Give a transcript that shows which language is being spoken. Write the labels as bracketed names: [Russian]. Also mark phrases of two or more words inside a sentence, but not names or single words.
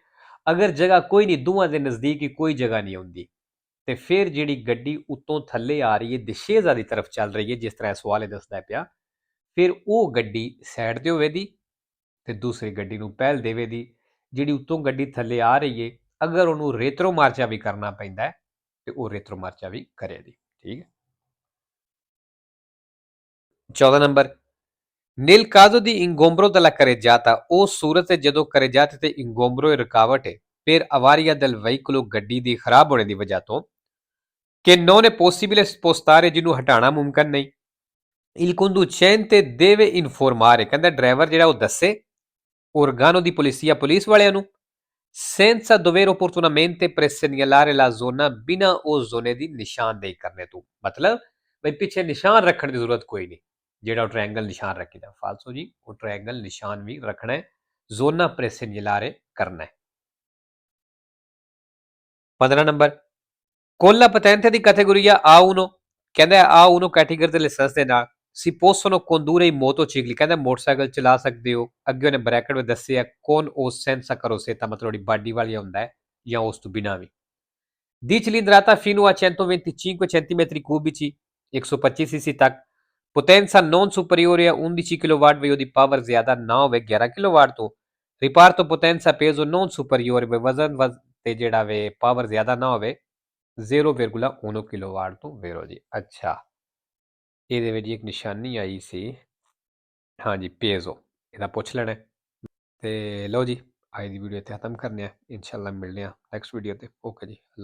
[Punjabi] ਅਗਰ ਜਗ੍ਹਾ ਕੋਈ ਨਹੀਂ, ਦੋਵਾਂ ਦੇ ਨਜ਼ਦੀਕ ਹੀ ਕੋਈ ਜਗ੍ਹਾ ਨਹੀਂ ਹੁੰਦੀ ਤੇ ਫਿਰ ਜਿਹੜੀ ਗੱਡੀ ਉੱਤੋਂ ਥੱਲੇ ਆ ਰਹੀ ਹੈ ਦਿਸ਼ੇਜ਼ਾ ਦੀ ਤਰਫ ਚੱਲ ਰਹੀ ਹੈ, ਜਿਸ ਤਰ੍ਹਾਂ ਸਵਾਲ ਇਹ ਦੱਸਦਾ ਪਿਆ, ਫਿਰ ਉਹ ਗੱਡੀ ਸਾਈਡ ਤੇ ਹੋਵੇਗੀ ਤੇ ਦੂਸਰੀ ਗੱਡੀ ਨੂੰ ਪਹਿਲ ਦੇਵੇਗੀ। ਜਿਹੜੀ ਉੱਤੋਂ ਗੱਡੀ ਥੱਲੇ ਆ ਰਹੀ ਹੈ ਅਗਰ ਉਹਨੂੰ ਰੇਤਰੋ ਮਾਰਚਾ ਵੀ ਕਰਨਾ ਪੈਂਦਾ ਹੈ ਤੇ ਉਹ ਰੇਤਰੋ ਮਾਰਚਾ ਵੀ ਕਰੇਗੀ। ਠੀਕ ਹੈ। [Italian] 14 ਨੰਬਰ nel caso di ingombro della carreggiata, [Punjabi] ਉਹ ਸੂਰਤ ਹੈ ਜਦੋਂ [Italian] carreggiata ਤੇ ingombro [Punjabi] ਰੁਕਾਵਟ ਹੈ [Italian] per avaria del veicolo, [Punjabi] ਗੱਡੀ ਦੀ ਖਰਾਬ ਹੋਣੇ ਦੀ ਵਜ੍ਹਾ ਤੋਂ [Italian] che non è possibile spostare, [Punjabi] ਜਿਹਨੂੰ ਹਟਾਉਣਾ ਮੁਮਕਿਨ ਨਹੀਂ [Italian] il conducente deve informare, [Punjabi] ਕਹਿੰਦਾ ਡਰਾਈਵਰ ਜਿਹੜਾ ਉਹ ਦੱਸੇ [Italian] organo di polizia, [Punjabi] ਪੁਲਿਸ ਵਾਲਿਆਂ ਨੂੰ [Italian] senza dover opportunamente presegnalare la zona, [Punjabi] ਬਿਨਾਂ ਉਸ ਜ਼ੋਨੇ ਦੀ ਨਿਸ਼ਾਨਦੇਹੀ ਕਰਨੇ ਤੋਂ। ਮਤਲਬ ਬਈ ਪਿੱਛੇ ਨਿਸ਼ਾਨ ਰੱਖਣ ਦੀ ਜ਼ਰੂਰਤ ਕੋਈ ਨਹੀਂ, ਜਿਹੜਾ ਉਹ ਟ੍ਰਾਇੰਗਲ ਨਿਸ਼ਾਨ ਰੱਖੀਦਾ। ਫਾਲਸੋ ਜੀ। ਉਹ ਟ੍ਰਾਇੰਗਲ ਨਿਸ਼ਾਨ ਵੀ ਰੱਖਣਾ ਹੈ, ਜ਼ੋਨਾ presegnalare ਕਰਨਾ ਹੈ। [Italian] 15 ਨੰਬਰ con la patente di categoria A1, [Punjabi] ਕਹਿੰਦਾ A1 ਕੈਟੇਗਰੀ ਦੇ ਲਾਇਸੈਂਸ ਦੇ ਨਾਲ [Italian] si possono condurre i motocicli, [Punjabi] ਕਹਿੰਦਾ ਮੋਟਰਸਾਈਕਲ ਚਲਾ ਸਕਦੇ ਹੋ। ਅੱਗੇ ਉਹਨੇ ਬ੍ਰੈਕਟ ਵਿੱਚ ਦੱਸਿਆ [Italian] con o senza carrozzetta, [Punjabi] ਮਤਲਬ ਜਿਹੜੀ ਬਾਡੀ ਵਾਲੀ ਹੁੰਦਾ ਹੈ ਜਾਂ ਉਸ ਤੋਂ ਬਿਨਾਂ ਵੀ। [Italian] di cilindrata fino a 125 cm3, [Punjabi] 125 cc ਤੱਕ [Italian] potenza non superiore [Punjabi] ਹੈ 11 ਕਿਲੋਵਾਟ ਵੀ ਉਹਦੀ ਪਾਵਰ ਜ਼ਿਆਦਾ ਨਾ ਹੋਵੇ 11 ਕਿਲੋਵਾਟ ਤੋਂ [Italian] rapporto potenza peso non superiore [Punjabi] ਵਜ਼ਨ ਤੇ ਜਿਹੜਾ ਵੇ ਪਾਵਰ ਜ਼ਿਆਦਾ ਨਾ ਹੋਵੇ 0,1 ਕਿਲੋਵਾਟ ਤੋਂ ਵੇਰੋ ਜੀ। ਅੱਛਾ ਇਹਦੇ ਵਿੱਚ ਇੱਕ ਨਿਸ਼ਾਨੀ ਆਈ ਸੀ ਹਾਂਜੀ ਪੇਜ਼ੋ ਇਹਦਾ ਪੁੱਛ ਲੈਣਾ ਤੇ ਲਓ ਜੀ ਅੱਜ ਦੀ ਵੀਡੀਓ ਇੱਥੇ ਖਤਮ ਕਰਨੇ ਆ ਇਨਸ਼ਾਅੱਲਾ ਮਿਲਦੇ ਆ ਨੈਕਸਟ ਵੀਡੀਓ ਤੇ ਓਕੇ ਜੀ।